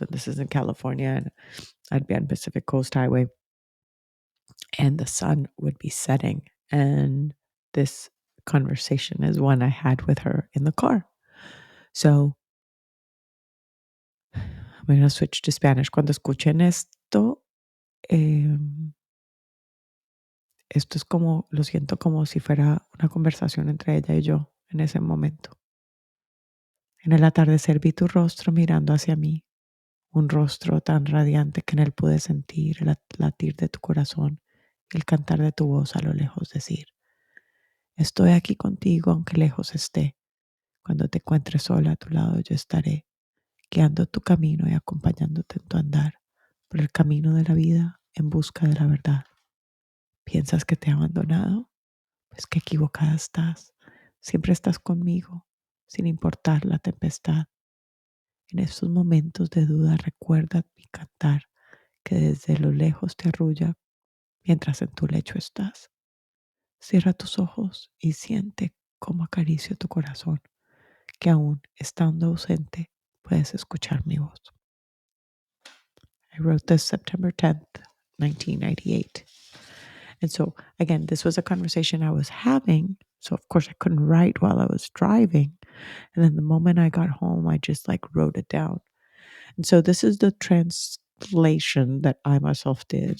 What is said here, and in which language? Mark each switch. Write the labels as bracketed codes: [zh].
[en] And this is in California, and I'd be on Pacific Coast Highway, and the sun would be setting. And this conversation is one I had with her in the car. So I'm going to switch to Spanish. [es] Cuando escuchen esto, esto es como, lo siento como si fuera una conversación entre ella y yo en ese momento. En el atardecer vi tu rostro mirando hacia mí, un rostro tan radiante que en él pude sentir el latir de tu corazón y el cantar de tu voz a lo lejos decir, estoy aquí contigo aunque lejos esté. Cuando te encuentres sola a tu lado yo estaré, guiando tu camino y acompañándote en tu andar por el camino de la vida en busca de la verdad. ¿Piensas que te he abandonado? Pues qué equivocada estás. Siempre estás conmigo, sin importar la tempestad. En estos momentos de duda recuerda mi cantar que desde lo lejos te arrulla mientras en tu lecho estás. Cierra tus ojos y siente cómo acaricio tu corazón, que aún estando ausente puedes escuchar mi voz. [en] I wrote this September 10th, 1998. And so, again, this was a conversation I was having. So, of course, I couldn't write while I was driving. And then the moment I got home, I just like wrote it down. And so, this is the translation that I myself did.